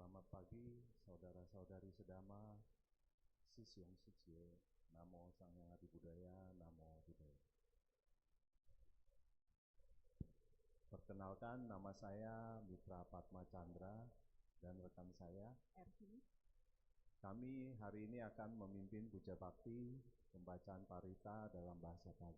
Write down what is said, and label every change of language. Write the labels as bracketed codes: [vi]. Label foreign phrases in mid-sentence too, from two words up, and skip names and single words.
[id] Selamat pagi, saudara-saudari sedama, Sisyong Sicye, Namo Sang Hyang Adi Budaya, Namo Buddhaya. Perkenalkan, nama saya Mitra Padma Chandra dan rekan saya Ervi. Kami hari ini akan memimpin puja bakti pembacaan parita dalam bahasa Pali.